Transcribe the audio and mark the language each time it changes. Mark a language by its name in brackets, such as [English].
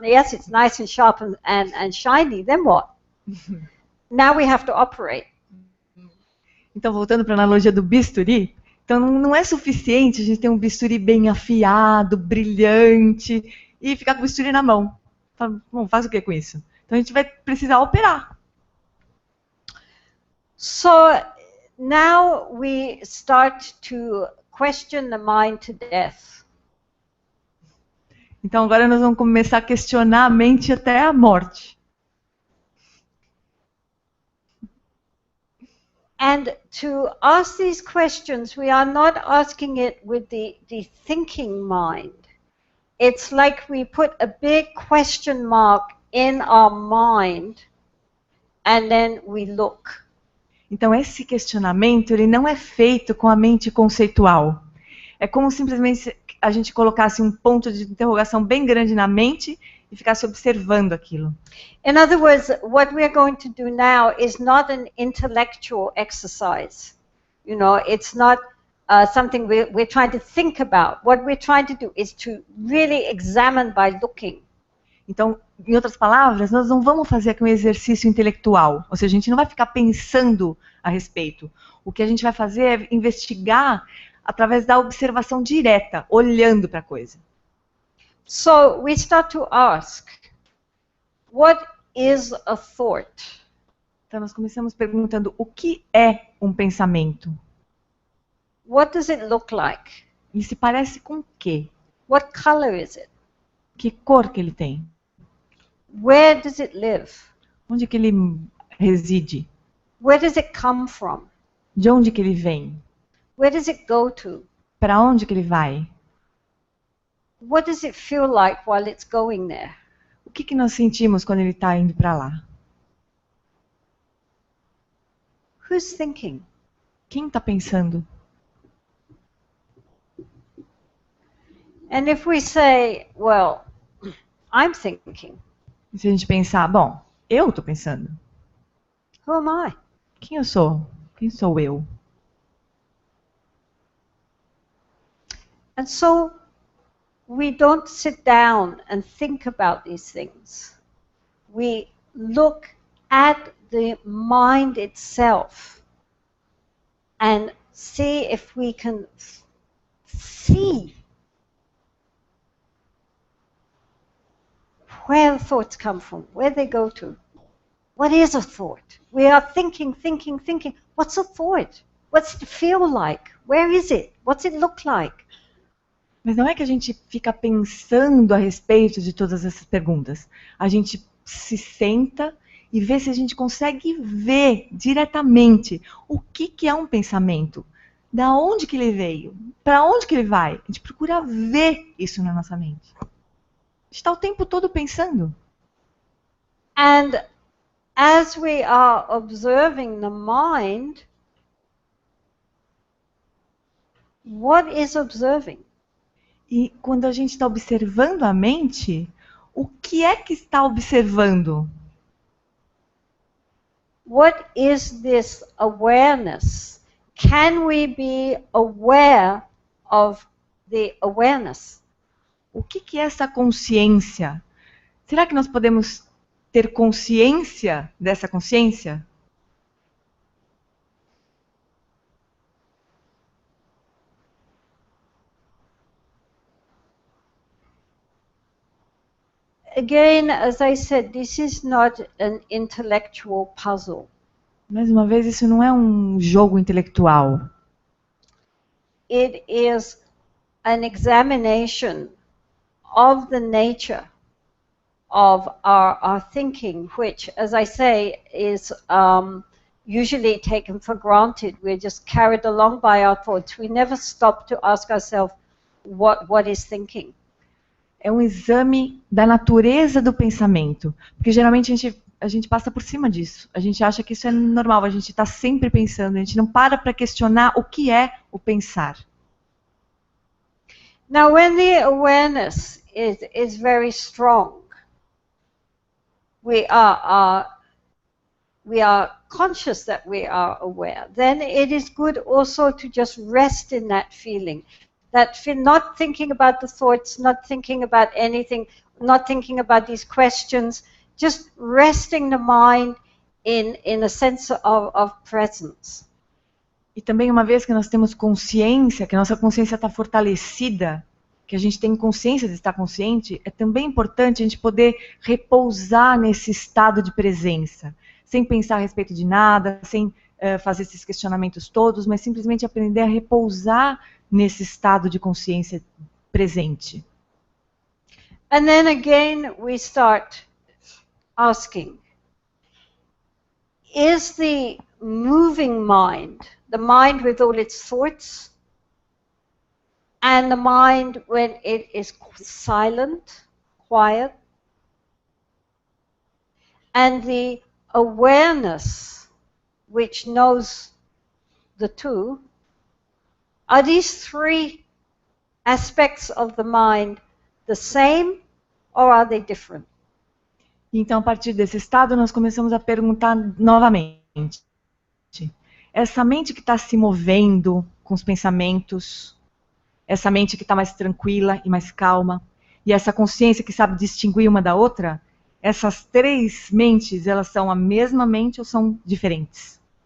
[English] Yes, it's nice and sharp and shiny, then what? Now we have to operate. [Portuguese] Então, voltando para a analogia do bisturi, então não é suficiente a gente ter um bisturi bem afiado, brilhante, e ficar com o bisturi na mão. Bom, faz o que com isso? Então a gente vai precisar operar. [English] So now we start to question the mind to death. [Portuguese] Então agora nós vamos começar a questionar a mente até a morte. [English] And to ask these questions, we are not asking it with the thinking mind. It's like we put a big question mark in our mind and then we look. [Portuguese] Então esse questionamento, ele não é feito com a mente conceitual. É como simplesmente a gente colocasse um ponto de interrogação bem grande na mente e ficasse observando aquilo. [English] In other words, what we're going to do now is not an intellectual exercise. You know, it's not something we're trying to think about. What we're trying to do is to really examine by looking. [Portuguese] Então, em outras palavras, nós não vamos fazer aqui um exercício intelectual. Ou seja, a gente não vai ficar pensando a respeito. O que a gente vai fazer é investigar através da observação direta, olhando para a coisa. [English] So we start to ask, what is a thought? [Portuguese] Então, nós começamos perguntando o que é um pensamento? [English] What does it look like? [Portuguese] Ele se parece com o quê? [English] What color is it? [Portuguese] Que cor que ele tem? [English] Where does it live? [Portuguese] Onde que ele reside? [English] Where does it come from? [Portuguese] De onde que ele vem? [English] Where does it go to? [Portuguese] Para onde que ele vai? [English] What does it feel like while it's going there? [Portuguese] O que que nós sentimos quando ele está indo para lá? [English] Who's thinking? [Portuguese] Quem está pensando? [English] And if we say, well, I'm thinking, [Portuguese] E se a gente pensar, bom, eu estou pensando. [English] who am I? [Portuguese] Quem eu sou? Quem sou eu? [English] And so we don't sit down and think about these things. We look at the mind itself and see if we can see where the thoughts come from, where they go to. What is a thought? We are thinking. What's a thought? What's it feel like? Where is it? What's it look like? [Portuguese] Mas não é que a gente fica pensando a respeito de todas essas perguntas. A gente se senta e vê se a gente consegue ver diretamente o que é um pensamento. Da onde que ele veio? Para onde que ele vai? A gente procura ver isso na nossa mente. A gente está o tempo todo pensando. [English] And as we are observing the mind, what is observing? [Portuguese] E quando a gente está observando a mente, o que é que está observando? [English] What is this awareness? Can we be aware of the awareness? [Portuguese] O que é essa consciência? Será que nós podemos ter consciência dessa consciência? [English] Again, as I said, this is not an intellectual puzzle. [Portuguese] Mais uma vez, isso não é um jogo intelectual. [English] It is an examination of the nature of our thinking, which, as I say, is usually taken for granted. We're just carried along by our thoughts. We never stop to ask ourselves, what is thinking? [Portuguese] É um exame da natureza do pensamento. Porque geralmente a gente passa por cima disso. A gente acha que isso é normal, a gente está sempre pensando, a gente não para questionar o que é o pensar. [English] Now, when the awareness is very strong, we are conscious that we are aware, then it is good also to just rest in that feeling. Not thinking about the thoughts, not thinking about anything, not thinking about these questions, just resting the mind in a sense of presence. [Portuguese] E também uma vez que nós temos consciência, que a nossa consciência está fortalecida, que a gente tem consciência de estar consciente, é também importante a gente poder repousar nesse estado de presença, sem pensar a respeito de nada, sem fazer esses questionamentos todos, mas simplesmente aprender a repousar nesse estado de consciência presente. [English] And then again we start asking, is the moving mind, the mind with all its thoughts, and the mind when it is silent, quiet, and the awareness which knows the two, are these three aspects of the mind the same or are they different? [Portuguese] Então, a partir desse estado, nós começamos a perguntar novamente. Essa mente que está se movendo com os pensamentos, essa mente que está mais tranquila e mais calma, e essa consciência que sabe distinguir uma da outra, essas três mentes, elas são a mesma mente ou são diferentes?